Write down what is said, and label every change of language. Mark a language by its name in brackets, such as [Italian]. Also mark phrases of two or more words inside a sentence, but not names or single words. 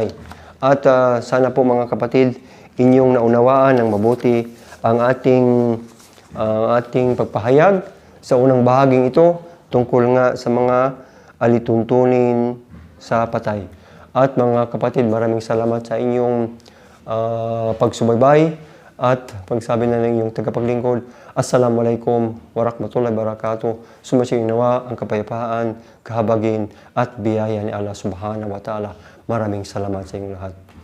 [Filipino] At sana po mga kapatid, inyong naunawaan ng mabuti ang ating pagpahayag sa unang bahaging ito tungkol nga sa mga alituntunin sa patay. At mga kapatid, maraming salamat sa inyong pagsubaybay at pagsabi na ng inyong tagapaglingkod. [Arabic] السلام عليكم ورحمة الله وبركاته. [Filipino] Sumasyong nawa ang kapayapaan, kahabagin at biyaya ni Allah [Arabic] سبحانه وتعالى. [Filipino] Maraming salamat sa inyong lahat.